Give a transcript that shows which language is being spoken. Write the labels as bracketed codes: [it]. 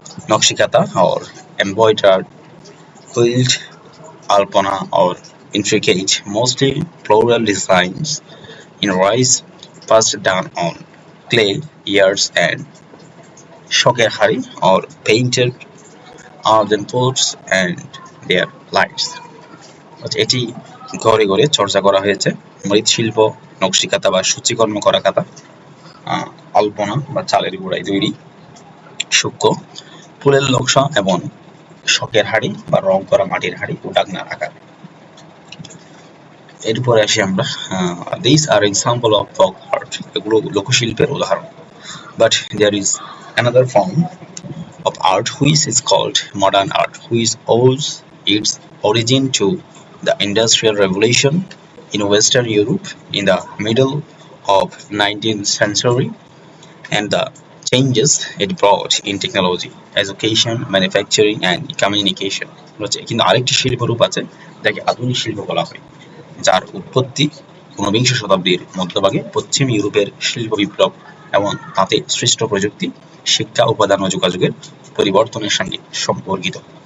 [en] Nakshi Kantha or embroidered quilt, alpana or intricate, mostly floral designs in rice passed down on clay ears and শখের হাড়ি or painted earthen pots and their lights. [bn] এটি ঘরে ঘরে চর্চা করা হয়েছে। মৃৎশিল্প, নকশিকাঁথা বা সূচিকর্ম করা কাঁথা, আলপনা বা চালের গুঁড়ায় তৈরি, সূক্ষ্ম ফুলের নকশা এবং শখের হাড়ি বা রং করা মাটির হাড়ি ও ডাকনার আকার। এরপরে আসি আমরা, [en] these are example of folk art, [bn] এগুলো লোকশিল্পের উদাহরণ। [en] But there is another form of art which is called modern art, which owes its origin to the Industrial Revolution in Western Europe in the middle of 19th century and the changes it brought in technology, education, manufacturing and communication. [bn] কিন্তু আরেকটি শিল্পরূপ আছে যাকে আধুনিক শিল্প বলা হয়, যার উৎপত্তি ঊনবিংশ শতাব্দীর মধ্যভাগে পশ্চিম ইউরোপের শিল্প বিপ্লব এবং তাতে সৃষ্ট প্রযুক্তি, শিক্ষা, উপাদান ও যোগাযোগের পরিবর্তনের সঙ্গে সম্পর্কিত।